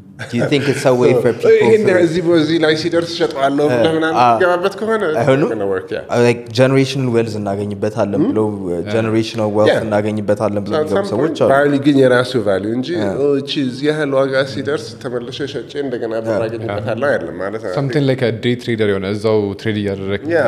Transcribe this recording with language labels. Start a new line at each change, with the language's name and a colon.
English: do you think it's a way for people
Amharic: እዚህ ላይ ሲደርስ ሸጣለሁ ለምናምን ገባበት ከሆነ
English: like generational wealth
Amharic: እናገኝበታለን ብለው
English: generational wealth
Amharic: እናገኝበታለን ብለው ሰዎች አሉ ቫልዩ ግን የራሱ ቫልዩ እንጂ እቺ እዚህ ያህል ዋጋ ሲደርስ ተመልሼ ሸጬ እንደገና ባራገኝበታለሁ አይደለም ማለት ነው
English: something like a day trader
Amharic: የሆነ እዛው ትሬድ እያደረክ